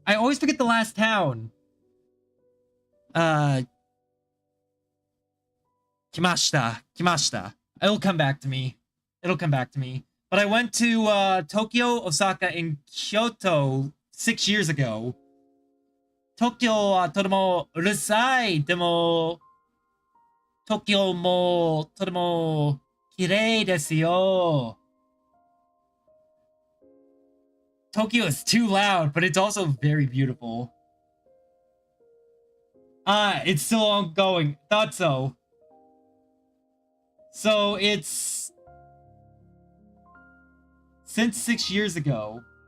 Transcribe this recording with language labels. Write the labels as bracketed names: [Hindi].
[English] I always forget the last town. [Japanese] Kimashita. [English] It'll come back to me. But I went to Tokyo, Osaka, and Kyoto 6 years ago. [Japanese] Tokyo はとてもうるさい。でも、Tokyo もとても綺麗ですよ。 [English] Tokyo is too loud, but it's also very beautiful. It's still ongoing. Thought so. So it's since 6 years ago.